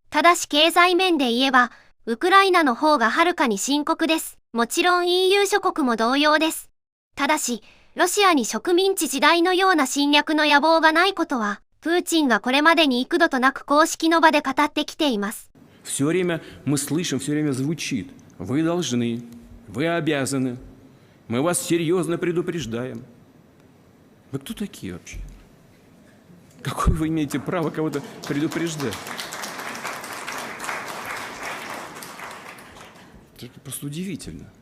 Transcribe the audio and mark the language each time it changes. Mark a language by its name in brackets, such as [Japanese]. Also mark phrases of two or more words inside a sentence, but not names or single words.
[Japanese] ただし経済面で言えば、ウクライナの方がはるかに深刻です。もちろん EU 諸国も同様です。ただし、ロシアに植民地時代のような侵略の野望がないことは、プーチンがこれまでに幾度となく公式の場で語ってきています。 [Russian] Все время мы слышим, все время звучит. Вы должны, вы обязаны. Мы вас серьезно предупреждаем. Вы кто такие вообще? Какое вы имеете право кого-то предупреждать? Это просто удивительно.